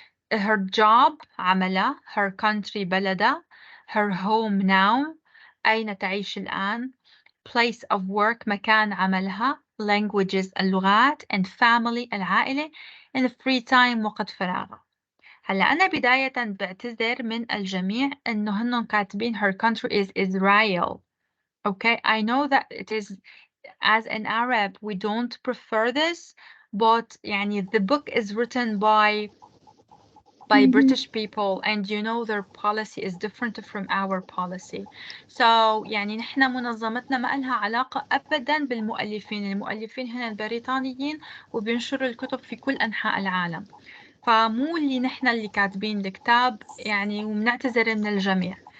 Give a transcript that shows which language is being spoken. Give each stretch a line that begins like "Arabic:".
English: Her job عملها, her country بلدها, her home now أين تعيش الآن, place of work مكان عملها, languages اللغات, and family العائلة, and free time وقت فراغها.
Arabic: هلا أنا بداية بعتذر من الجميع إنه هنن كاتبين
English: her country is Israel. Okay, I know that it is, as an Arab we don't prefer this, but
Arabic: يعني
English: the book is written by British people, and you know their policy is different from our policy. So
Arabic: يعني نحن منظمتنا ما لها علاقة أبدا بالمؤلفين. المؤلفين هنا البريطانيين وبينشروا الكتب في كل أنحاء العالم، فمو اللي نحن اللي كاتبين الكتاب يعني، وبنعتذر من الجميع.